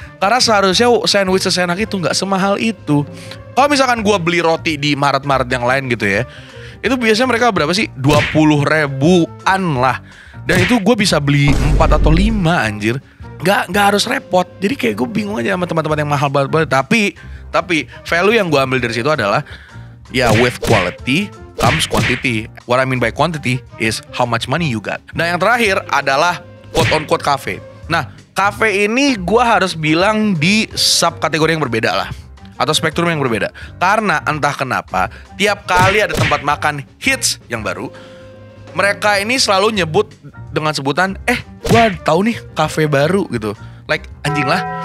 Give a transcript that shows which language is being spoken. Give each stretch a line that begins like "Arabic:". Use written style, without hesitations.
Indonesian: Karena seharusnya sandwich sesenak itu nggak semahal itu. Kalau misalkan gue beli roti di Maret yang lain gitu ya, itu biasanya mereka berapa sih? 20.000-an lah. Dan itu gue bisa beli 4 atau 5 anjir. Gak harus repot. Jadi kayak gue bingung aja sama teman-teman yang mahal banget. Tapi value yang gue ambil dari situ adalah ya
English: with quality comes quantity. What I mean by quantity is how much money you got.
Indonesian: Nah yang terakhir adalah quote on quote cafe. Nah cafe ini gue harus bilang di subkategori yang berbeda lah, atau spektrum yang berbeda. Karena entah kenapa tiap kali ada tempat makan hits yang baru, mereka ini selalu nyebut dengan sebutan gua tahu nih kafe baru gitu. Like anjing lah.